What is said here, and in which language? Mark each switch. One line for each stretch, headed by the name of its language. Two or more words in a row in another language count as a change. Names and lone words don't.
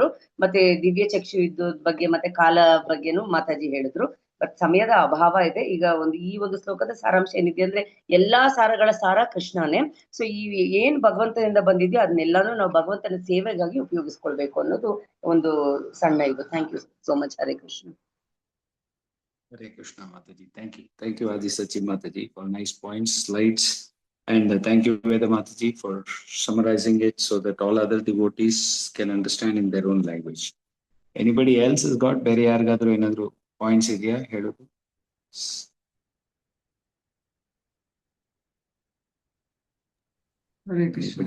Kannada: ಮತ್ತೆ ದಿವ್ಯ ಚಕ್ಷು ಇದ್ದ ಬಗ್ಗೆ ಮತ್ತೆ ಕಾಲ ಬಗ್ಗೆನೂ ಮಾತಾಜಿ ಹೇಳಿದ್ರು. ಬಟ್ ಸಮಯದ ಅಭಾವ ಇದೆ. ಈಗ ಈ ಒಂದು ಶ್ಲೋಕದ ಸಾರಾಂಶ ಏನಿದೆ ಅಂದ್ರೆ ಎಲ್ಲಾ ಸಾರಗಳ ಸಾರ ಕೃಷ್ಣನೇ. ಸೊ ಈ ಏನ್ ಭಗವಂತನಿಂದ ಬಂದಿದ್ಯೋ ಅದನ್ನೆಲ್ಲಾನು ನಾವು ಭಗವಂತನ ಸೇವೆಗಾಗಿ ಉಪಯೋಗಿಸ್ಕೊಳ್ಬೇಕು ಅನ್ನೋದು ಒಂದು ಸಣ್ಣ ಇದು.
English: Thank you so much.
Kannada: ಹರೇ ಕೃಷ್ಣ.
English: Hare Krishna Mataji. Thank you. Thank you, Adi Sachimata for nice points, slides. And thank you, Veda Mataji, for summarizing it so that all other devotees can understand in their own language. Anybody else has got very
Kannada: ಯಾರಾದ್ರೂ ಏನಾದ್ರೂ
English: points idea? Hello. Hare Krishna.